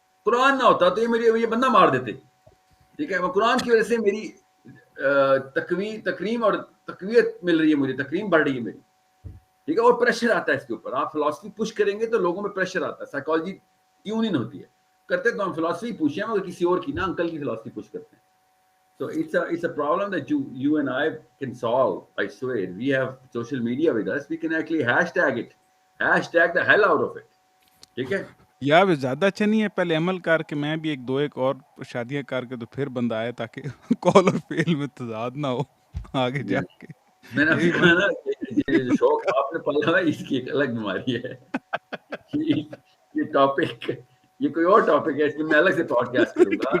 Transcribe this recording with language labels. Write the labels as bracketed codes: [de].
[ur] قرآن نہ ہوتا تو یہ بندہ مار دیتے. ٹھیک ہے، وہ قرآن کی وجہ سے میری تکریم اور تقویت مل رہی ہے، مجھے تکریم بڑھ رہی ہے میری. ٹھیک ہے، اور پریشر آتا ہے اس کے اوپر. آپ فلاسفی پش کریں گے تو لوگوں میں پریشر آتا ہے، سائیکالوجی ٹیون ان ہوتی ہے. کرتے تو ہم فلاسفی پوچھیں مگر کسی اور کی، نہ انکل کی فلاسفی پوچھ کرتے ہیں. [en] So it's a problem that you and I can solve. I swear. We have social media with us. We can actually hashtag it. Hashtag the hell out of it. [ur] ٹھیک ہے. یا بھی زیادہ اچھا نہیں ہے پہلے عمل کر کے میں بھی ایک اور شادیاں کر کے تو پھر بندہ آئے تاکہ کال اور فیل میں تضاد نہ ہو آگے جا کے. میں نے آپ یہ سے بھی کہا نا یہ شوق آپ نے پالا ہے، اس کی ایک الگ بیماری ہے. یہ ٹاپک، یہ کوئی اور ٹاپک ہے، اس میں الگ سے پوڈ کاسٹ کروں گا.